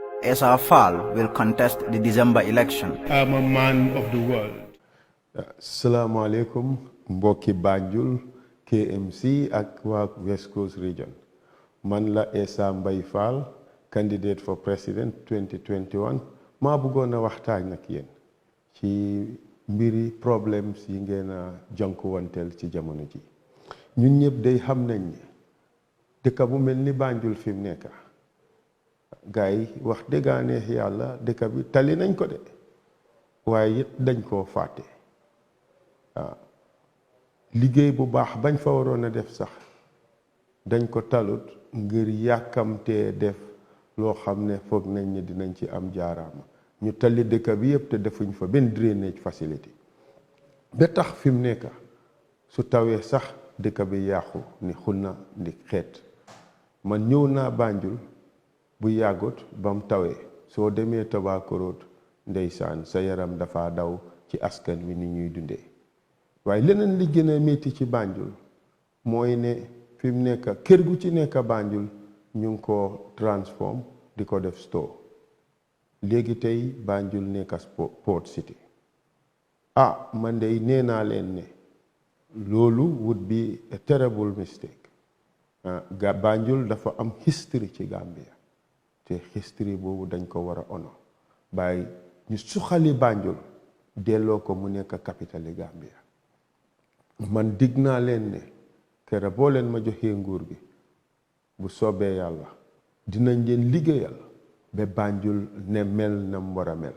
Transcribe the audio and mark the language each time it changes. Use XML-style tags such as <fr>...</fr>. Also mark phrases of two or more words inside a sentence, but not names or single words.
<en>Esa Fall will contest the December election. I'm a man of the world.</en> <ar>Assalamu alaikum,</ar> <wo>mbokki Banjul, KMC ak waa West Coast Region. Man la</wo> <en>Essa Mbye Fall, candidate for president 2021.</en> <wo>maa bëggoon a waxtaan ak yéen ci mbiri problems yi ngeen a jànkuwanteel ci jamono ji. ñun ñëpp day xam nañ ne dëkk bu mel ni Banjul fi mu nekk gars yi wax dëgg yàlla dëkk bi tali nañ ko de waaye it dañ koo fàtte. liggéey bu baax bañ fa waroon a def sax dañ ko talut ngir yàkkamtee def loo xam ne foog nañ ne dinañ ci am jaaraama ñu tali dëkk bi yëpp te defuñ fa benn</wo> <en>drainage facility</en> <wo>ba tax fi mu nekk su tawee sax dëkk bi yàqu ni xunna ndi xeet. man ñëw naa Banjul bu yàggut ba mu tawee soo demee Tobacco ndeysaan sa yaram dafa daw ci askan wi ni ñuy dundee. waaye leneen li gën a métti ci Banjul mooy ne fi mu nekk kër gu ci nekk Banjul ñu ngi ko transform di ko def store léegi tey Banjul nekk</wo> <en>port city.</en> <wo>man de nee naa leen ne loolu</wo> <en>would be a terrible mistake.</en> <wo>Banjul dafa am history ci Gambia te history boobu dañ ko war a honor bàyyi ñu suxali Banjul delloo ko mu nekk capitale Gambia. man dig naa leen ne kera boo leen ma joxee nguur gi bu soobee yàlla dinañ leen liggéeyal ba Banjul ne mel na mu war a mel.</wo>